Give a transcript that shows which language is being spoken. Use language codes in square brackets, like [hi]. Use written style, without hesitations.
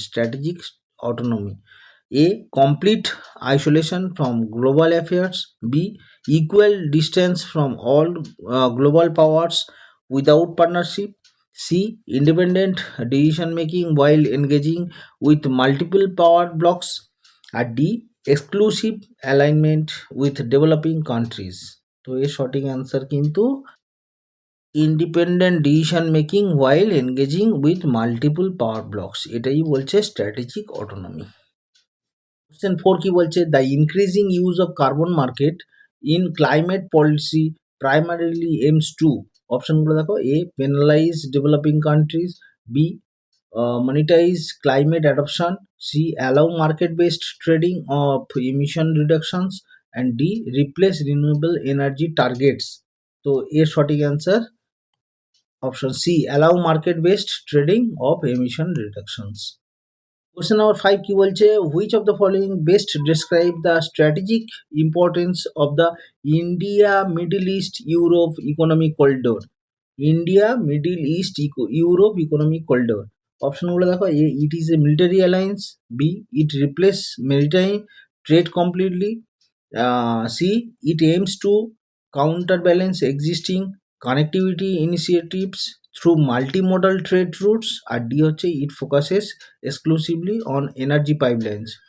[en] strategic autonomy. A complete isolation from global affairs, B equal distance from all global powers without partnership, C independent decision making while engaging with multiple power blocks, আর D exclusive alignment with developing countries. [bn] তো এর সঠিক answer কিন্তু independent decision making [en] while engaging with multiple power blocks, [bn] এটাই বলছে strategic autonomy. Question 4 কি বলছে? [en] The increasing use of carbon market in climate policy primarily aims to. [bn] অপশনগুলো দেখো। [en] A penalize developing countries, B monetize climate adoption, C allow market based trading of emission reductions, and D replace renewable energy targets. [bn] তো এর সঠিক [en] Answer option C allow market based trading of emission reductions. Question number 5 [bn] কি বলছে, [en] Which of the following best describe the strategic importance of the India Middle East Europe economic corridor? India Middle East Europe economic corridor. অপশনগুলো দেখো, A it is a military alliance, B it replace maritime trade completely, C it aims to counterbalance existing connectivity initiatives through multimodal trade routes, [bn] আর D হচ্ছে [en] It focuses exclusively on energy pipelines.